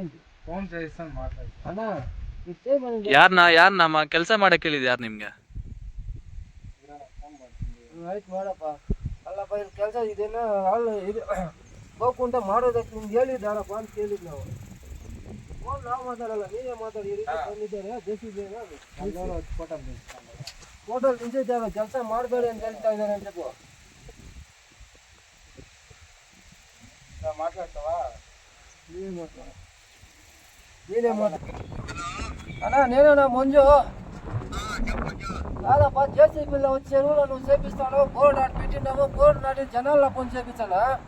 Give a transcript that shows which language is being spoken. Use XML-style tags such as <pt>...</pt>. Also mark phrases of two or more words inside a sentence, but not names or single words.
<te>ఫోన్ చేస్తాను మాట్లాడు</te> <kn>ಯಾರನ್ನ ಕೆಲಸ ಮಾಡಕ್ಕೆ ಹೇಳಿದ್ ಯಾರು ನಿಮ್ಗೆ? ಆಯ್ತು ಮಾಡಪ್ಪ. ಅಲ್ಲಪ್ಪ ಇಲ್ಲಿ ಕೆಲಸ ಇದೇನೋ ಅಲ್ಲಿ ಇದು ಹೋಗ್ಕೊಂತ ಮಾಡೋದಕ್ಕೆ ನಿಮ್ಗೆ ಹೇಳಿದ್ದಾರಪ್ಪ ಅಂತ ಕೇಳಿದ್ ನಾವು. ಫೋನ್ ನಾವು ಮಾತಾಡಲ್ಲ, ನೀವೇ ಮಾತಾಡಿ. ಈ ರೀತಿ ಬಂದಿದ್ದಾರೆ ಹೋಟೆಲ್ ನಿಂತಿದ್ದಾರೆ, ಕೆಲಸ ಮಾಡಬೇಡಿ ಅಂತ ಹೇಳ್ತಾ ಇದ್ದಾರೆ ಅಂತ మాట్లాడతావా?</kn> <te>నేనే మాట్లాడ అన్నా, నేనేనా మంజు? కాదప్పా, జేసీబీలో వచ్చి చెరువులో నువ్వు చేపిస్తాను, బోర్డు నాటి పెట్టినావు, బోర్డు నాటి జనాల్లో పని చేపించానా?</te>